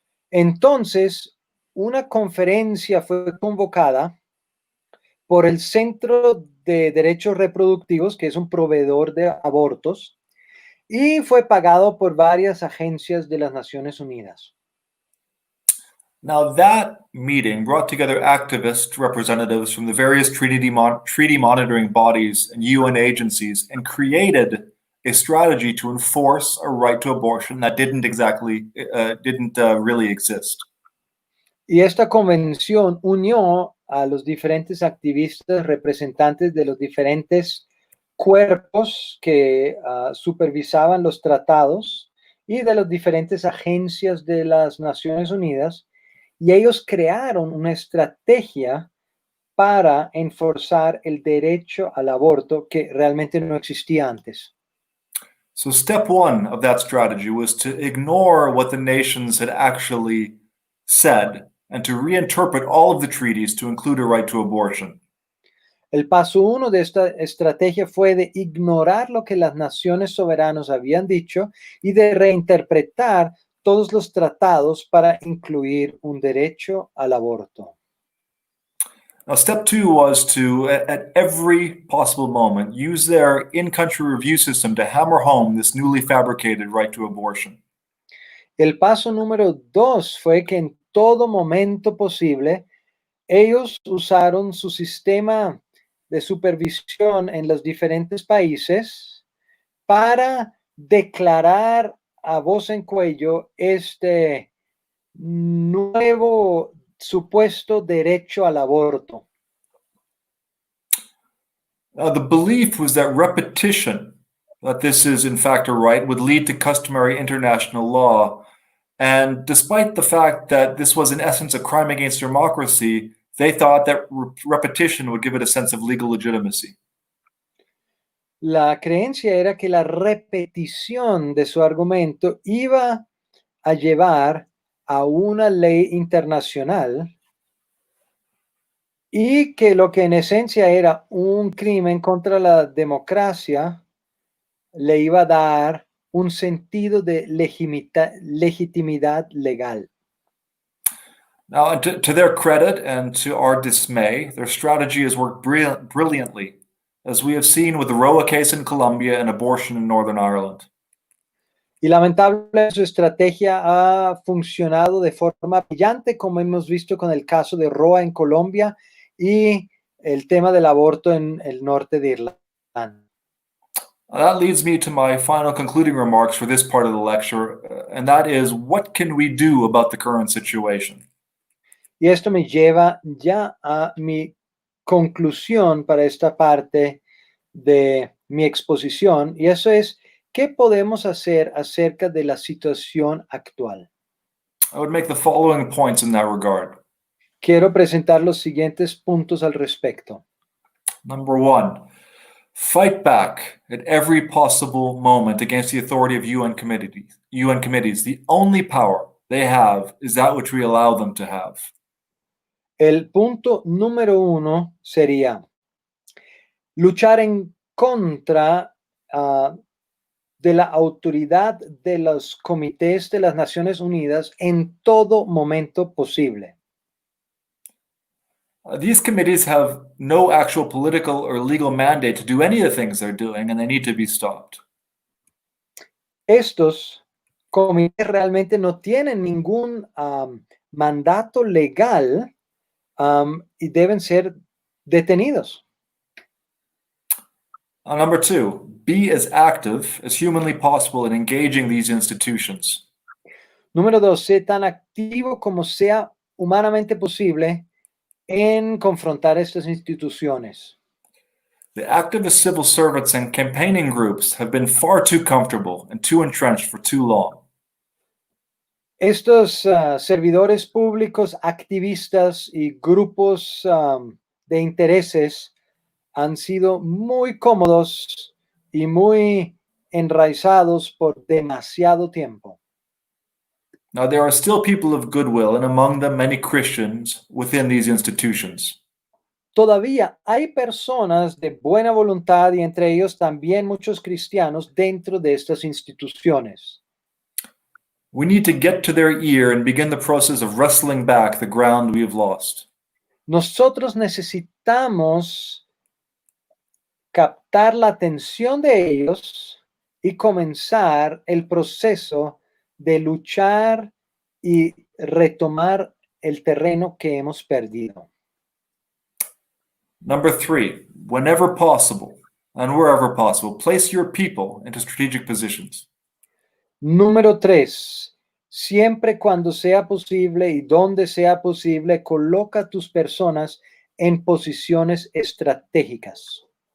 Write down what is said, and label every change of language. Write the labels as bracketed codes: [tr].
[es] Entonces, una conferencia fue convocada por el Centro de Derechos Reproductivos, que es un proveedor de abortos, y fue pagado por varias agencias de las Naciones Unidas. [en] Now, that meeting brought together activist representatives from the various treaty monitoring bodies and UN agencies and created a strategy to enforce a right to abortion that didn't really exist. [es] Y esta convención unió a los diferentes activistas representantes de los diferentes cuerpos que supervisaban los tratados y de las diferentes agencias de las Naciones Unidas, y ellos crearon una estrategia para enforzar el derecho al aborto que realmente no existía antes. [en] So step one of that strategy was to ignore what the nations had actually said and to reinterpret all of the treaties to include a right to abortion. [es] El paso 1 de esta estrategia fue de ignorar lo que las naciones soberanas habían dicho y de reinterpretar todos los tratados para incluir un derecho al aborto. [en] Now, step two was to, at every possible moment, use their in-country review system to hammer home this newly fabricated right to abortion. [es] El paso número 2 fue que en todo momento posible, ellos usaron su sistema de supervisión en los diferentes países para declarar a voz en cuello este nuevo supuesto derecho al aborto. [en] The belief was that repetition, that this is in fact a right, would lead to customary international law. And despite the fact that this was in essence a crime against democracy, they thought that repetition would give it a sense of legal legitimacy. [es] La creencia era que la repetición de su argumento iba a llevar a una ley internacional y que lo que en esencia era un crimen contra la democracia le iba a dar un sentido de legitimidad legal. [en] Now, to their credit and to our dismay, their strategy has worked brilliantly, as we have seen with the Roa case in Colombia and abortion in Northern Ireland. [es] Y lamentablemente su estrategia ha funcionado de forma brillante, como hemos visto con el caso de Roa en Colombia y el tema del aborto en el norte de Irlanda. [en] That leads me to my final concluding remarks for this part of the lecture, and that is, what can we do about the current situation? [es] Y esto me lleva ya a mi conclusión para esta parte de mi exposición, y eso es, ¿qué podemos hacer acerca de la situación actual? [en] I would make the following points in that regard. [es] Quiero presentar los siguientes puntos al respecto. [en] Number one, fight back at every possible moment against the authority of UN committees. The only power they have is that which we allow them to have. [es] El punto número 1 sería luchar en contra de la autoridad de los comités de las Naciones Unidas en todo momento posible. [en] These committees have no actual political or legal mandate to do any of the things they're doing, and they need to be stopped. [es] Estos comités realmente no tienen ningún mandato legal y deben ser detenidos. [en] Number two, be as active as humanly possible in engaging these institutions. [es] Número 2, sé tan activo como sea humanamente posible en confrontar estas instituciones. [en] The activist civil servants and campaigning groups have been far too comfortable and too entrenched for too long. [es] Estos servidores públicos, activistas y grupos de intereses han sido muy cómodos y muy enraizados por demasiado tiempo. [en] Now, there are still people of goodwill, and among them many Christians within these institutions. [es] Todavía hay personas de buena voluntad y entre ellos también muchos cristianos dentro de estas instituciones. [en] We need to get to their ear and begin the process of wrestling back the ground we have lost. [es] Nosotros necesitamos captar la atención de ellos y comenzar el proceso de luchar y retomar el terreno que hemos perdido. [en] Number 3, whenever possible and wherever possible, place your people into strategic positions. [es] Número 3, siempre cuando sea posible y donde sea posible, coloca tus personas en posiciones estratégicas.